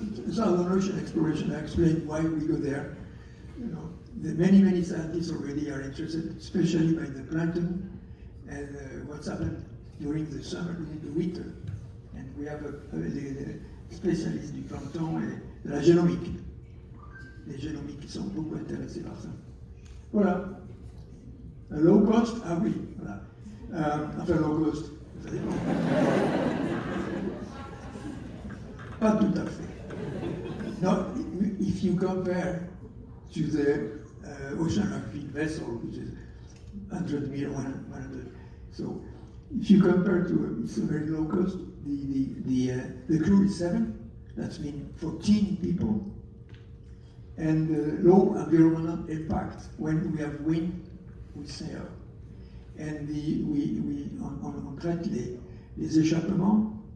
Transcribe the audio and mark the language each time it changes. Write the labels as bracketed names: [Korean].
[English] Southern Ocean Exploration, I explained why we go there. Many scientists already are interested, especially by the plankton and what's happened during the summer, during the winter. And we have [French] des spécialistes du plancton et de la génomique. Les génomiques qui sont beaucoup intéressés par ça. Voilà. Low cost, oui, voilà. Enfin, low cost, vous savez. Pas tout à fait. [English] No, if you compare to the oceanographic vessel, which is 100 meter, 100. So if you compare to it's a very low cost. The crew is 7. That's mean 14 people. And low environmental impact. When we have wind, we sail. [French] And on traite les échappements.